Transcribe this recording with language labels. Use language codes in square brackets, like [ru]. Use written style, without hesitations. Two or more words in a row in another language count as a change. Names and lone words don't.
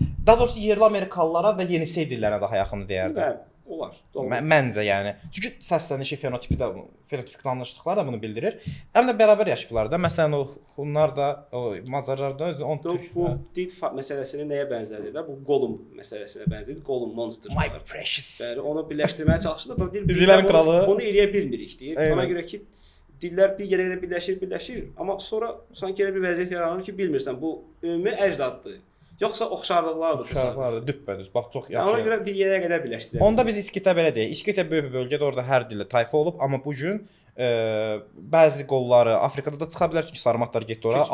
[az] Daha doğrusu yerli Amerikalılara və Yenisey dillərinə daha yaxındır deyərdim. Bəli, olar. Məncə yəni. Çünki səslənişi, fenotipik danışdıqları da bunu bildirir. Həm də bərabər yaşayıblar da. Məsələn, onlar da, Macarlar da özü on türk. Bu dil məsələsini nəyə bənzədir də? Bu Gollum məsələsinə bənzədir. [en] Gollum monster. My precious. [az] Yəni onu birləşdirməyə çalışdı da, Üzülərin kralı. Onu eləyə bilmirik deyir. Ona görə ki, dillər bir yerə qədər birləşir, amma sonra sanki elə bir vəziyyət yaranır ki, bilmirsən bu ümumi əcdaddır. Yoxsa oxşarlıqlardır. Oxşarlıqlardır, düppədüz. Bax çox yaxşı. Ona görə bir yerə qədər birləşdirir. Onda biz İskitə belə deyək. İskitə böyük bir bölgədə, orada hər dillə tayfa olub, amma bu gün bəzi qolları Afrikada da çıxa bilər, çünki sarmatlar getdi ora.